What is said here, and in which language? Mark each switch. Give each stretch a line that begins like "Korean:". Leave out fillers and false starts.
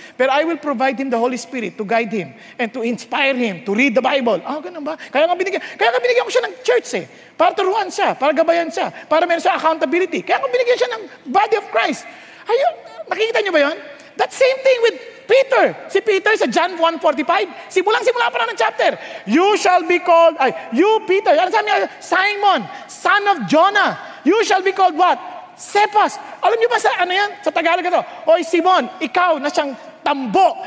English: Pero I will provide him the Holy Spirit to guide him and to inspire him to read the Bible.
Filipino: Ganun ba? Kaya nga binigyan ko siya ng church para turuan siya, para gabayan siya, para meron siya accountability. Kaya nga binigyan siya ng body of Christ. Ayun, nakikita niyo ba yun?
English: That same thing with Peter.
Filipino: Si Peter sa John 1:45, simula pa na ng chapter.
English: You shall be called, you Peter,
Filipino: ano sabi niya?
English: Simon, son of Jonah. You shall be called what? Cephas.
Filipino: Alam niyo ba sa sa Tagalog ito? Oy Simon, ikaw na siyang tambo.